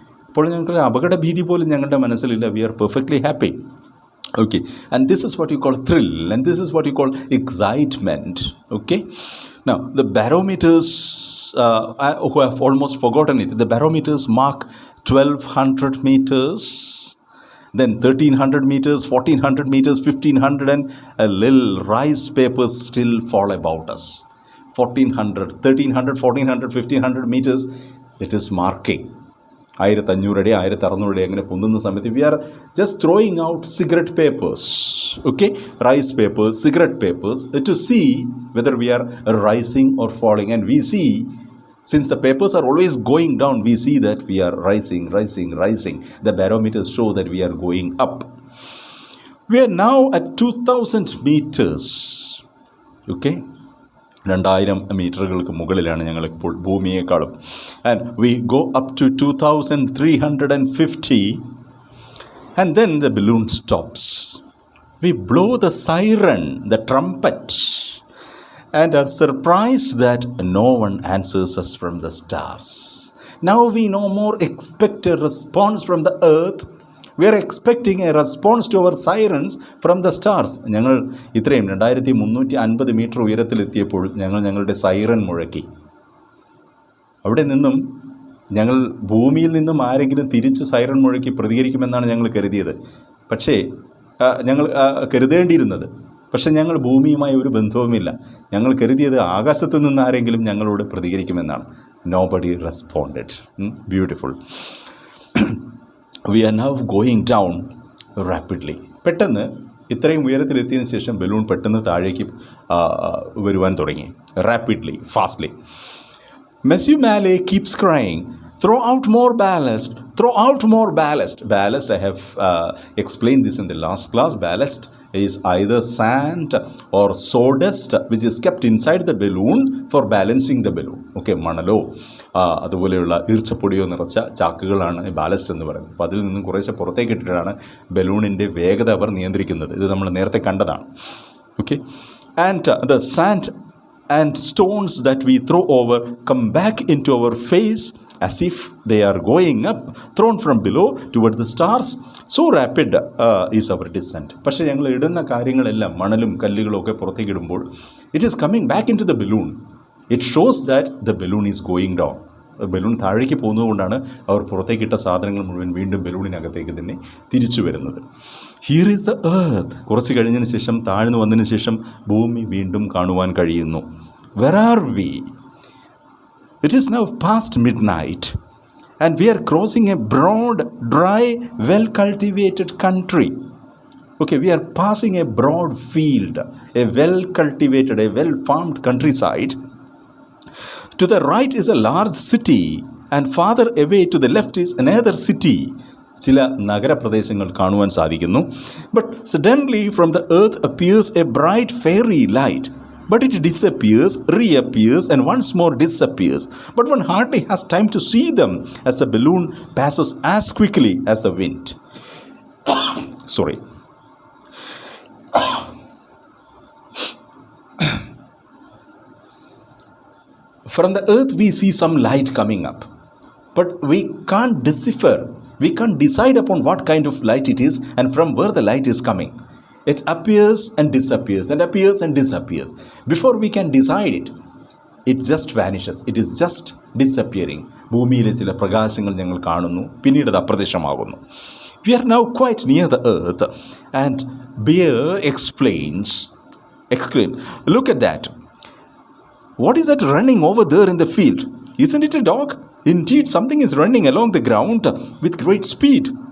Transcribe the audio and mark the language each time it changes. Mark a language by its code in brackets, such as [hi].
[ml] ഇപ്പോൾ ഞങ്ങൾക്ക് അപകട ഭീതി പോലും ഞങ്ങളുടെ മനസ്സിലില്ല. [en] We are perfectly happy. Okay, and this is what you call thrill, and this is what you call excitement. Okay, now the barometers who have almost forgotten it, the barometers mark 1200 meters, then 1300 meters, 1400 meters, 1500, and a little rice papers still fall about us. 1400, 1300, 1400, 1500 meters, it is marking. [ml] 1500 അടി 1600 അടി അങ്ങനെ പൊന്തുന്ന സമയത്ത് [en] We are just throwing out cigarette papers, okay, rice papers, cigarette papers to see whether we are rising or falling. And we see, since the papers are always going down, we see that we are rising. The barometers show that we are going up. We are now at 2000 meters, okay, [ml] 2000 മീറ്ററുകൾക്ക് മുകളിലാണ് ഞങ്ങളിപ്പോൾ ഭൂമിയേക്കാളും. [en] And we go up to 2350 and then the balloon stops. We blow the siren, the trumpet, and are surprised that no one answers us from the stars. Now we no more expect a response from the earth. We are expecting a response to our sirens from the stars. [ml] ഞങ്ങൾ ഇത്രയും 2350 metre ഉയരത്തിലെത്തിയപ്പോൾ ഞങ്ങളുടെ siren മുഴക്കി. അവിടെ നിന്നും ഞങ്ങൾ ഭൂമിയിൽ നിന്നും ആരെങ്കിലും തിരിച്ച് സൈറൻ മുഴക്കി പ്രതികരിക്കുമെന്നാണ് ഞങ്ങൾ കരുതിയത്. പക്ഷേ ഞങ്ങൾ കരുതേണ്ടിയിരുന്നത്. പക്ഷെ ഞങ്ങൾ ഭൂമിയുമായി ഒരു ബന്ധവുമില്ല. ഞങ്ങൾ കരുതിയത് ആകാശത്ത് നിന്ന് ആരെങ്കിലും ഞങ്ങളോട് പ്രതികരിക്കുമെന്നാണ്. [en] Nobody responded. Beautiful. We are now going down rapidly. [ml] പെട്ടെന്ന് ഇത്രയും ഉയരത്തിലെത്തിയതിനു ശേഷം ബലൂൺ പെട്ടെന്ന് താഴേക്ക് വരുവാൻ തുടങ്ങി. [en] Rapidly, fastly. Monsieur Mallet keeps crying, throw out more ballast, throw out more ballast. Ballast, I have explained this in the last class. Ballast is either sand or sawdust which is kept inside the balloon for balancing the balloon. [ml] Okay, മണലോ അതുപോലെയുള്ള ഈർച്ചപ്പൊടിയോ നിറച്ച ചാക്കുകളാണ് ballast എന്ന് പറയുന്നത്. അപ്പോൾ അതിൽ നിന്നും കുറേശ്ശെ പുറത്തേക്ക് ഇട്ടിട്ടാണ് ബലൂണിൻ്റെ വേഗത അവർ നിയന്ത്രിക്കുന്നത്. ഇത് നമ്മൾ നേരത്തെ കണ്ടതാണ്. [en] Okay, and the sand and stones that we throw over come back into our face as if they are going up, thrown from below toward the stars. So rapid is our descent. [ml] പക്ഷേ ഞങ്ങൾ ഇടുന്ന കാര്യങ്ങളെല്ലാം മണലും കല്ലുകളും ഒക്കെ പുറത്തേക്ക് ഇടുമ്പോൾ [en] it is coming back into the balloon. It shows that the balloon is going down. [ml] Balloon താഴേക്ക് പോകുന്നതുകൊണ്ടാണ് അവർ പുറത്തേക്കിട്ട സാധനങ്ങൾ മുഴുവൻ വീണ്ടും ബലൂണിനകത്തേക്ക് തന്നെ തിരിച്ചു വരുന്നത്. [en] Here is the earth. [ml] കുറച്ച് കഴിഞ്ഞതിന് ശേഷം, താഴ്ന്നു വന്നതിന് ശേഷം ഭൂമി വീണ്ടും കാണുവാൻ കഴിയുന്നു. [en] Where are we? It is now past midnight and we are crossing a broad, dry, well-cultivated country. Okay, we are passing a broad field, a well-cultivated, a well-farmed countryside. To the right is a large city and farther away to the left is another city. [ml] ചില നഗരപ്രദേശങ്ങൾ കാണുവാൻ സാധിക്കുന്നു. [en] But suddenly from the earth appears a bright fairy light. But it disappears, reappears, and once more disappears. But one hardly has time to see them as the balloon passes as quickly as the wind. Sorry. From the earth we see some light coming up. But we can't decipher, we can't decide upon what kind of light it is and from where the light is coming. It appears and disappears and appears and disappears. Before we can decide it, it just vanishes. It is just disappearing. [ml] ഭൂമിയിലെ ചില പ്രകാശങ്ങൾ ഞങ്ങൾ കാണുന്നു, പിന്നീട് അത് അപ്രത്യക്ഷമാകുന്നു. [en] We are now quite near the earth and Bear exclaims, look at that. What is that running over there in the field? Isn't it a dog? Indeed, something is running along the ground with great speed.